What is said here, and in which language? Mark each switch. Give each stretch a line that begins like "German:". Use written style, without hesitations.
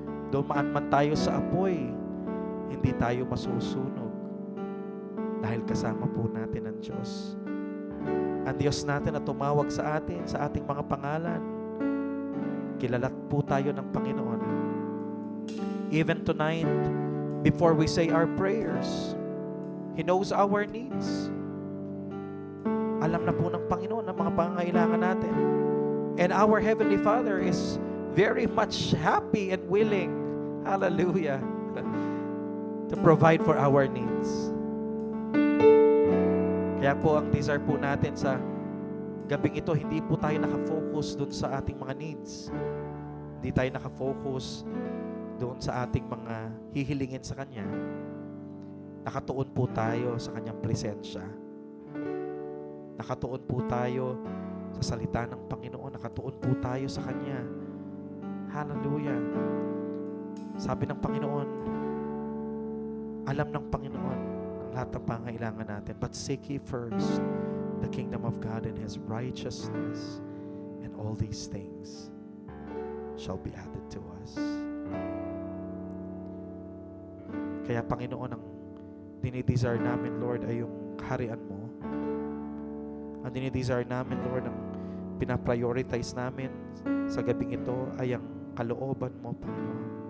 Filipino: Dumaan man tayo sa apoy, hindi tayo masusunog. Dahil kasama po natin ang Diyos. Ang Diyos natin na tumawag sa atin, sa ating mga pangalan, kilalat po tayo ng Panginoon.
English: Even tonight, before we say our prayers, He knows our needs.
Filipino: Alam na po ng Panginoon ang mga pangangailangan natin.
English: And our Heavenly Father is very much happy and willing, hallelujah, to provide for our needs.
Filipino: Kaya po ang desire po natin sa gabing ito, hindi po tayo nakafocus doon sa ating mga needs. Hindi tayo nakafocus doon sa ating mga hihilingin sa Kanya. Nakatuon po tayo sa Kanyang presensya. Nakatuon po tayo sa salita ng Panginoon. Nakatuon po tayo sa Kanya. Hallelujah. Sabi ng Panginoon, alam ng Panginoon ang lahat ng pangailangan natin.
English: But seek ye first the kingdom of God and His righteousness, and all these things shall be added to us.
Filipino: Kaya Panginoon, ang dinidesire namin, Lord, ay yung kaharian mo. Ang dinidesire namin, Lord, ang pinaprioritize namin sa gabing ito ay ang kalooban mo, Panginoon.